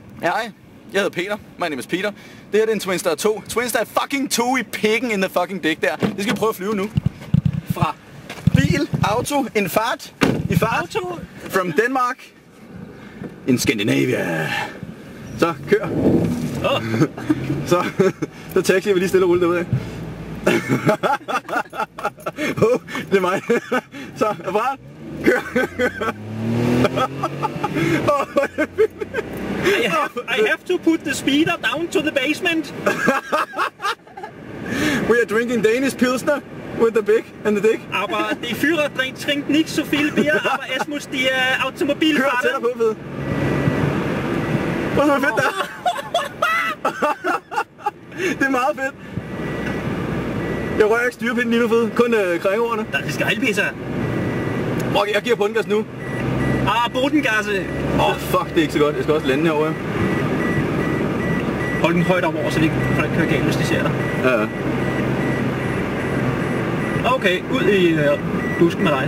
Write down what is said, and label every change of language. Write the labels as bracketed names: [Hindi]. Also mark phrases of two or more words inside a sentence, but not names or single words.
[Danish] Hej, jeg hedder Peter. [English] My name is Peter. [Danish] Det her er en Twinstar 2. Twinstar er fucking 2 i pikken [English] in the fucking dick [Danish] der. Det skal vi prøve at flyve nu. Fra bil, auto, en fart, i fart. Auto. [English] From Denmark. In Scandinavia. [Danish] Så, kør. Oh. Så taxier vi lige stille og roligt derudad. Det er mig. Så, er parat? Kør. [English] I have to put the speeder down to the basement. We are drinking Danish Pilsner with the big and the dick. [German] Aber die Führer trinken nicht so viel Bier, aber es muss die Automobil [Danish] Kør [German] fahren. [Danish] tættere på, fed. Prøv så fedt der. Det er meget fedt. Jeg rører ikke styrepinden lige nu, fed. Kun krængordene. [German] Das ist geil, Peter. [Danish] Okay, jeg giver bundgas nu. [German] Bodengasse. [Danish] Fuck, det er ikke så godt. Jeg skal også lande herovre. Hold den højt op over, så det ikke folk kører galt, hvis de ser dig. Ja. Okay, ud i busken med dig.